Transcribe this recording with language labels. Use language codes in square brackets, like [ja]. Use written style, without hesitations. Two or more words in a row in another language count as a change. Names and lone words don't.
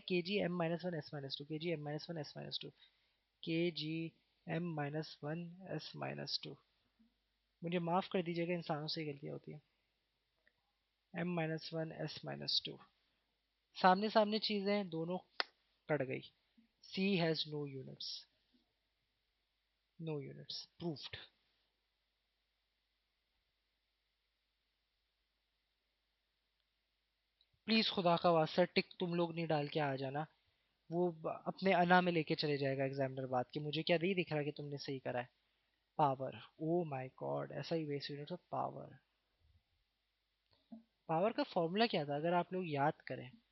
[en] kg m-1 s-2, kg m-1 s-2, kg m-1 s-2। [hi] मुझे माफ कर दीजिएगा, इंसानों से ही गलतियाँ होती हैं। m-1 s-2, सामने सामने चीजें दोनों कट गई। [en] C has no units, no units proved। [hi] प्लीज खुदा का वास्ता टिक तुम लोग नहीं डाल के आ जाना, वो अपने अना में लेके चले जाएगा एग्जामिनर बात की, मुझे क्या नहीं दिख रहा कि तुमने सही करा है। [en] power, oh my god, [hi] ऐसा ही [en] base unit of power. [hi] पावर का फॉर्मूला क्या था अगर आप लोग याद करें?